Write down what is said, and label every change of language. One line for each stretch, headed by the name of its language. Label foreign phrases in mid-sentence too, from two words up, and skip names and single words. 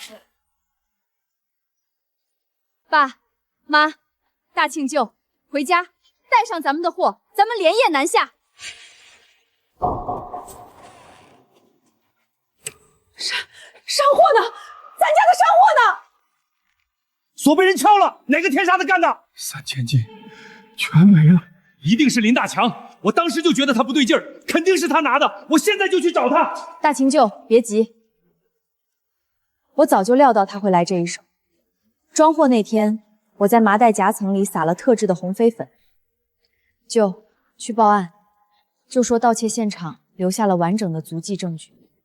Chinese: 爸媽，大慶舅，回家帶上咱們的貨，咱們連夜南下。商貨呢？咱家的商貨呢？鎖被人撬了，哪個天殺的幹的？3000斤，全沒了。一定是林大強，我當時就覺得他不對勁兒，肯定是他拿的，我現在就去找他。大秦舅，別急，我早就料到他會來這一手。裝貨那天，我在麻袋夾層裡撒了特制的紅飛粉。舅，去報案，就說盜竊現場留下了完整的足跡證據。